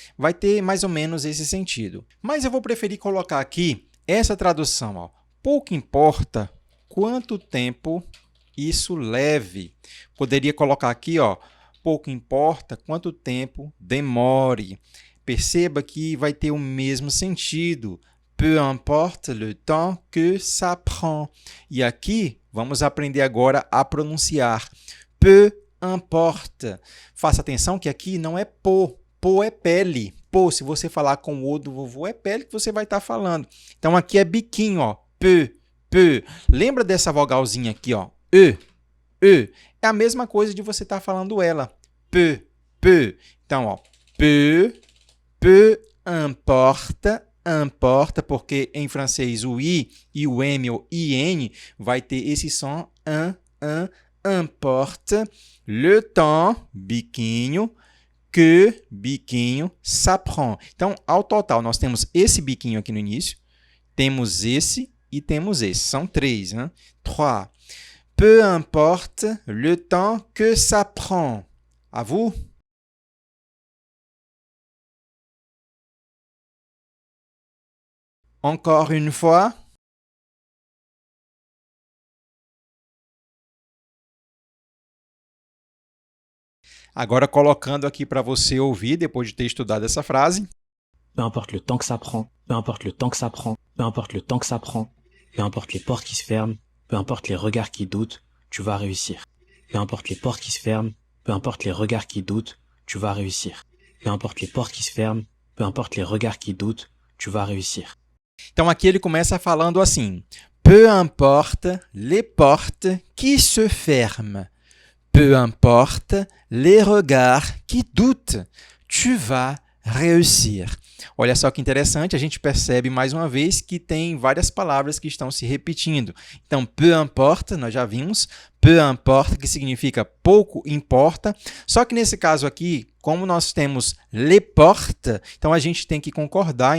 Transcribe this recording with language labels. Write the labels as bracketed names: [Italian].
[Portuguese] Vai ter mais ou menos esse sentido. Mas eu vou preferir colocar aqui essa tradução, ó. Pouco importa quanto tempo isso leve. Poderia colocar aqui, ó, pouco importa quanto tempo demore. Perceba que vai ter o mesmo sentido. [French] Peu importe le temps que ça prend. [Portuguese] E aqui, vamos aprender agora a pronunciar. [French] Peu importe. [Portuguese] Faça atenção que aqui não é po. Po é pele. Po, se você falar com o do vovô, é pele que você vai estar falando. Então, aqui é biquinho, ó. Peu, peu. Lembra dessa vogalzinha aqui, ó. E. E. É a mesma coisa de você estar falando ela. Peu, peu. Então, ó. Peu, [French] peu importe, [Portuguese] importa, porque em francês o i e o m ou in vai ter esse som importe, le temps, biquinho, que, biquinho, ça prend. Então, ao total, nós temos esse biquinho aqui no início, temos esse e temos esse. São três, né? Trois. [French] Peu importe le temps que ça prend. À vous? Encore une fois. [Portuguese] Agora, colocando aqui para você ouvir, depois de ter estudado essa frase. [French] Peu importe le temps que ça prend, peu importe le temps que ça prend, peu importe le temps que ça prend, peu importe les portes qui se ferment, peu importe les regards qui doutent, tu vas réussir. Peu importe les portes qui se ferment, peu importe les regards qui doutent, tu vas réussir. Peu importe les portes qui se ferment, peu importe les regards qui doutent, tu vas réussir. [Portuguese] Então, aqui ele começa falando assim. [French] Peu importe les portes qui se ferment. Peu importe les regards qui doutent, tu vas réussir. [Portuguese] Olha só que interessante, a gente percebe mais uma vez que tem várias palavras que estão se repetindo. Então, [French] peu importe, [Portuguese] nós já vimos, peu importe, que significa pouco importa. Só que nesse caso aqui, como nós temos les portes, então a gente tem que concordar.